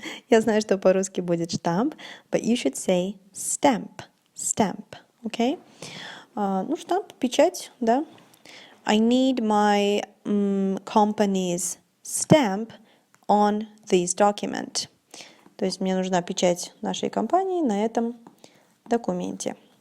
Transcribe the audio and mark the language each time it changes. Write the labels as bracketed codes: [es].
[ru] Я знаю, что по-русски будет штамп, [en] but you should say stamp. [ru] Okay? Ну, штамп, печать, да. [en] I need my company's stamp on this document. [ru] То есть мне нужна печать нашей компании на этом документе.